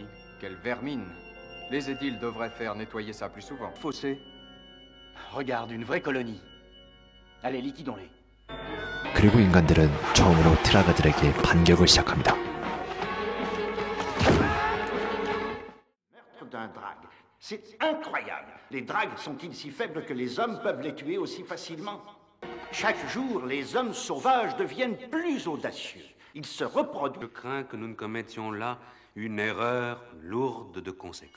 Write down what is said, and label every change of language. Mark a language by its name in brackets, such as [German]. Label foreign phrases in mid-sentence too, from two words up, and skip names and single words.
[French] Quelle vermine. Les édiles devraient faire nettoyer ça plus souvent. Fossé. Regarde, une vraie colonie. Allez, liquidons-les. [Korean] 그리고 인간들은 처음으로 트라그들에게 반격을 시작합니다. [French] Meurtre d'un drague. C'est incroyable. Les dragues sont-ils si faibles que les hommes peuvent les tuer aussi facilement? Chaque jour, les hommes sauvages deviennent plus audacieux. Ils se reproduisent. Je crains que nous ne commettions là une erreur lourde de conséquences.